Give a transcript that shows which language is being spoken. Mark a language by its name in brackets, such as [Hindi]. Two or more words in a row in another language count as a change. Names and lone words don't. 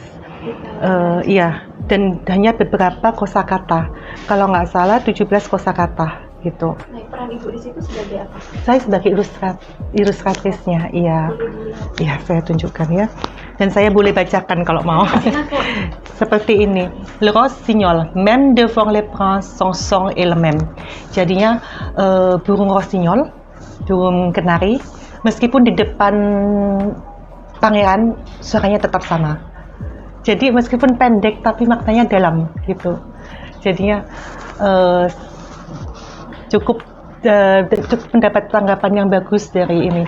[Indonesian] Iya, dan hanya beberapa kosakata. Kalau nggak salah 17 kosakata gitu. Nah, peran Ibu di situ sebagai apa? Saya sebagai ilustratrisnya, iya. Boleh dilihat. Iya, saya tunjukkan ya. Dan saya boleh bacakan kalau mau. Seperti ini. [French] Le rossignol, même devant les princes, son son est le même. [Indonesian] Jadinya burung rossignol, burung kenari, meskipun di depan pangeran suaranya tetap sama. Jadi meskipun pendek tapi maknanya dalam gitu. Jadinya cukup mendapat tanggapan yang bagus dari ini.